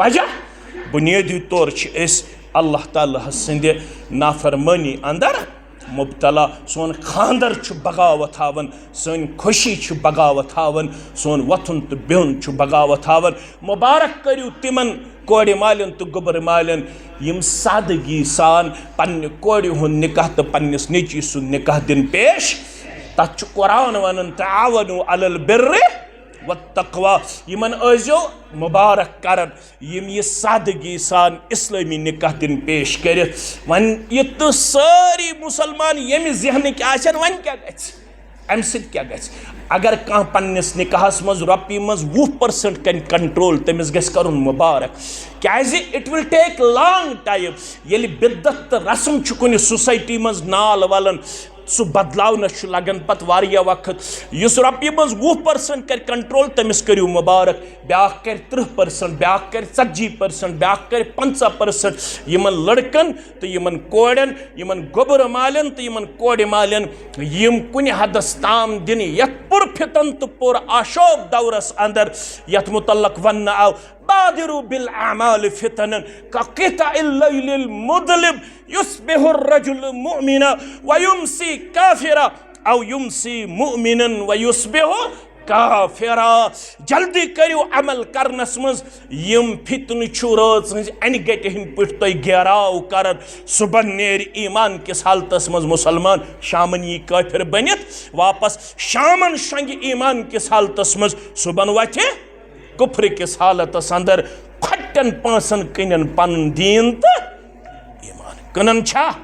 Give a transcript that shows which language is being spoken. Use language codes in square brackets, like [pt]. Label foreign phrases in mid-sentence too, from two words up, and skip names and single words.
[ks] वजह बुनियादी तौर अल्लाह ताला सिंदे नाफरमानी अंदर मुबतला, सोन खानदर बगावत हावन, सन खुशी बगावत हावन, सोन वथुन तो बिहुन बगावत हावन। मुबारक करू तिमन कोड़ मालन तो गुबर मालन यम सादगी सान पन्ने कोड़ हुन निकाह तो पन्निस नेची सुन निकाह दिन पेश। तथ कुरान वनन [ar] تعاونوا على البر والتقوى, [ks] यमन अजो मुबारक करन यम ये सादगी सान इस्लामी निकाह दिन पेश कर। वन ये तो सारी मुसलमान यम जहनिक आसन वन क्या गछ अम सित क्या गछ, अगर कह पन्निस निकाहस मज रॉपी मज 20% कर कंट्रोल तमिस गछ करुन मुबारक, क्याज [en] it will take long time. [ks] यदि बिद्दत रस्म कुन सोसाइटी मज नाल वलन सह बदलावनस लगन पत वारिया वक्त, इस रॉपी मज 20% कर कंट्रोल तमिस करू मुबारक, ब्याह कर 30%, ब्याह कर 40%, ब्याह कर 50%। यमन लड़कन तो यमन कोड़न, यमन गोबर मालन तो यमन कोड़ मालन यम कुन हदस ताम दिन यत पुर फितन तो पुर आशोब दौरस अंदर यत मुतल्लक वन आव [ar] بادروا بالأعمال فتنا كقطع الليل المظلم يصبح الرجل مؤمنا ويمسي كافرا أو يمسي مؤمنا ويصبح كافرا. [ks] जल्दी करियो अमल करनस मज यम फितन रात अन गटि हिंद पे तुम घेराव कर, सुबह नेर ईमान किस हालतस मज मुसलमान, शामन यी काफिर बनित वापस, शामन शंग ईमान किस हालतस मज, सुबह वथे कुफ्र किस हालतस अंदर, खटन पांसन कन पन दीन तो ईमान कनन छा।